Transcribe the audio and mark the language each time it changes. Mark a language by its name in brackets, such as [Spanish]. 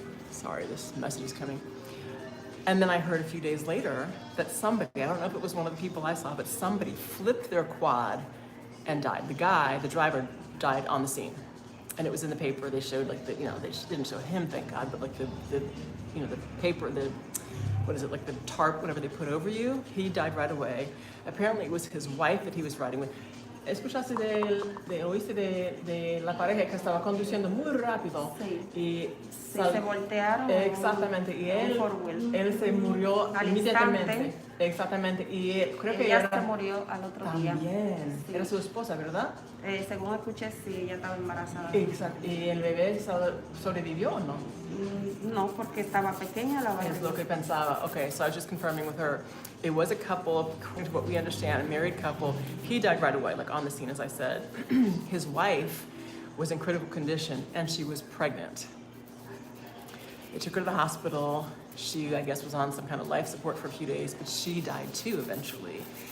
[English] Sorry, this message is coming. And then I heard a few days later that somebody, I don't know if it was one of the people I saw, but somebody flipped their quad and died. The driver died on the scene. And it was in the paper. They showed like they didn't show him, thank God, but like the paper, what is it, like the tarp, whatever they put over you, he died right away. Apparently it was his wife that he was riding with. [Spanish] ¿Escuchaste oíste de la pareja que estaba conduciendo muy rápido? Sí. Y se voltearon. Exactamente. Y él se murió al inmediatamente. instante. Exactamente. Y él, creo que ella se murió al otro día. También. Sí. Era su esposa, ¿verdad? Según escuché, sí, ella estaba embarazada. Exacto. ¿Y el bebé sobrevivió o no? No, porque estaba pequeña la barriga. Es lo que pensaba. [English] Okay, so I was just confirming with her. It was a couple, according to what we understand, a married couple. He died right away, like on the scene, as I said. His wife was in critical condition, and she was pregnant. They took her to the hospital. She, I guess, was on some kind of life support for a few days, but she died too eventually.